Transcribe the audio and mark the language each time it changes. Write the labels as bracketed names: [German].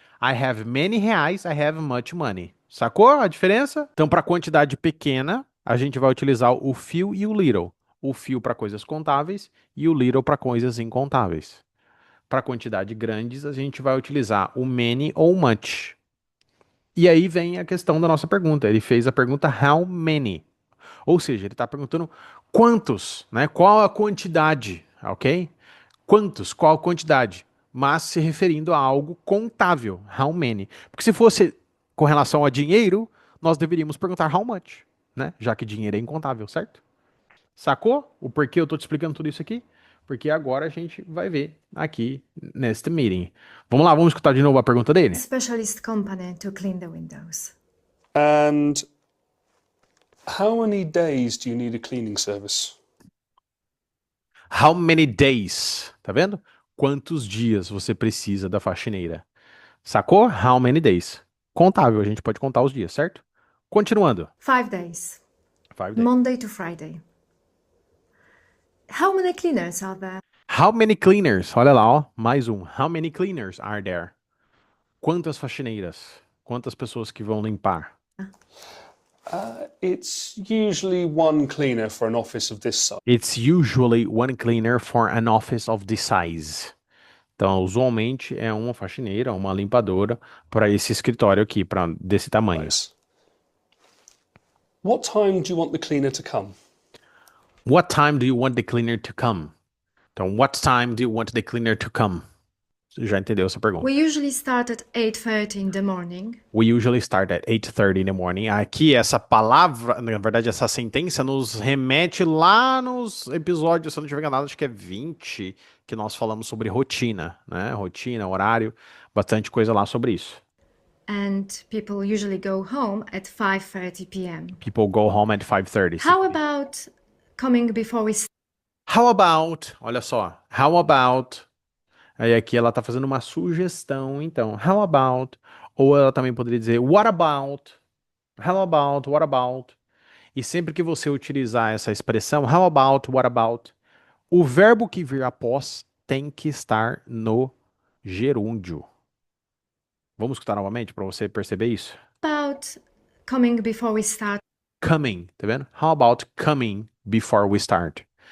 [English] I have many reais, I have much money. [Portuguese] Sacou a diferença? Então, para quantidade pequena, a gente vai utilizar o few e o little. o few para coisas contáveis e o little para coisas incontáveis. Para quantidade grandes, a gente vai utilizar o many ou much. E aí vem a questão da nossa pergunta. Ele fez a pergunta how many. Ou seja, ele está perguntando quantos, né? Qual a quantidade, ok? Quantos, qual a quantidade? Mas se referindo a algo contável, how many. Porque se fosse com relação a dinheiro, nós deveríamos perguntar how much, né? Já que dinheiro é incontável, certo? Sacou o porquê eu tô te explicando tudo isso aqui? Porque agora a gente vai ver aqui neste meeting. Vamos lá, vamos escutar de novo a pergunta dele? [English] Specialist company to clean the windows. And how many days do you need a cleaning service? How many days? [Portuguese] Tá vendo? Quantos dias você precisa da faxineira? Sacou? [English] How many days? [Portuguese] Contável, a gente pode contar os dias, certo? Continuando. [English] 5 days. 5 days. Monday to Friday. How many cleaners are there? How many cleaners? [Portuguese] Olha lá, ó, mais um. [English] How many cleaners are there? [Portuguese] Quantas faxineiras? Quantas pessoas que vão limpar? [English] It's usually one cleaner for an office of this size. It's usually one cleaner for an office of this size. [Portuguese] Então, usualmente é uma faxineira, uma limpadora para esse escritório aqui, para desse tamanho. [English] What time do you want the cleaner to come? What time do you want the cleaner to come? Então, what time do you want the cleaner to come? [Portuguese] Você já entendeu essa pergunta? [English] We usually start at 8:30 in the morning. We usually start at 8:30 in the morning. [Portuguese] Aqui, essa palavra, na verdade, essa sentença nos remete lá nos episódios, se eu não tiver enganado, acho que é 20, que nós falamos sobre rotina, né? Rotina, horário, bastante coisa lá sobre isso. [English] And people usually go home at 5:30 p.m. People go home at 5:30. How about coming before we [Portuguese] How about, olha só, how about, aí aqui ela tá fazendo uma sugestão, então, how about, ou ela também poderia dizer what about, how about, what about, e sempre que você utilizar essa expressão, how about, what about, o verbo que vir após tem que estar no gerúndio. Vamos escutar novamente para você perceber isso? [English] about coming before we start? [Portuguese] Coming, tá vendo? [English] How about coming before we start?